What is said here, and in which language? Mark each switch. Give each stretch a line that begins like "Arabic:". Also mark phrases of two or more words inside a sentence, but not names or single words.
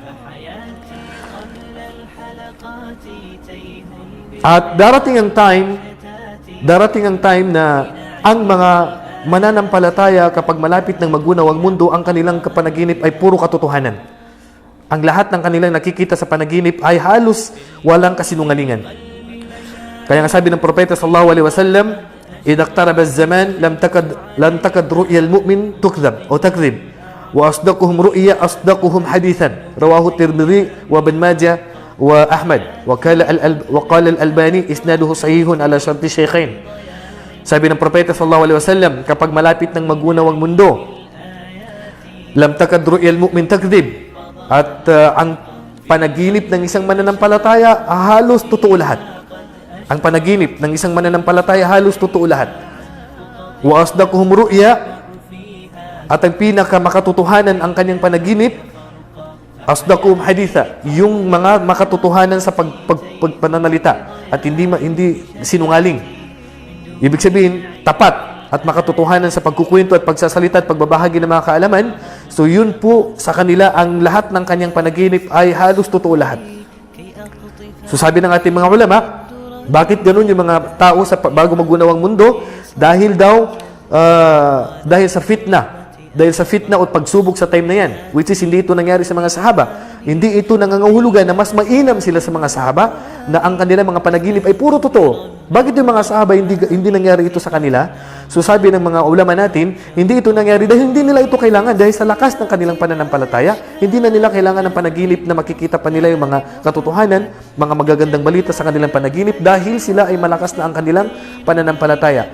Filipino: At darating ang time na ang mga mananampalataya, kapag malapit ng magunaw ang mundo, ang kanilang panaginip ay puro katotohanan. Ang lahat ng kanilang nakikita sa panaginip ay halos walang kasinungalingan. Kaya nga sabi ng propeta
Arabic: صلى الله عليه وسلم, إذا اقترب الزمان لم تكد رؤيا المؤمن تكذب
Filipino: o
Arabic: تكذب وأصدقهم رؤيا أصدقهم حديثا، رواه الترمذي وابن ماجه وأحمد وقال الألباني إسناده صحيح على شرط الشيخين.
Filipino: Sabi ng propeta
Arabic: صلى الله عليه وسلم,
Filipino: kapag malapit ng magunaw ang mundo,
Arabic: لم تكد رؤيا المؤمن تكذب,
Filipino: at ang panaginip ng isang mananampalataya halos totoo lahat. Ang panaginip ng isang mananampalataya halos totoo lahat.
Arabic: وأصدقهم رؤيا,
Filipino: at ang pinakamakatotohanan ang kanyang panaginip,
Arabic: أصدقهم حديثا,
Filipino: yung mga makatotohanan sa pagpananalita at hindi sinungaling. Ibig sabihin, tapat at makatotohanan sa pagkukwento at pagsasalita at pagbabahagi ng mga kaalaman. So yun po sa kanila, ang lahat ng kanyang panaginip ay halos totoo lahat. So sabi ng ating mga ulama, bakit ganun yung mga tao bago magunaw ang mundo? Dahil sa fitna o pagsubok sa time na yan,
English: which is
Filipino: hindi ito nangyari sa mga sahaba. Hindi ito nangangahulugan na mas mainam sila sa mga sahaba, na ang kanilang mga panaginip ay puro totoo. Bakit yung mga sahaba hindi nangyari ito sa kanila? So sabi ng mga ulama natin, hindi ito nangyari dahil hindi nila ito kailangan, dahil sa lakas ng kanilang pananampalataya, hindi na nila kailangan ng panaginip na makikita pa nila yung mga katotohanan, mga magagandang balita sa kanilang panaginip, dahil sila ay malakas na ang kanilang pananampalataya.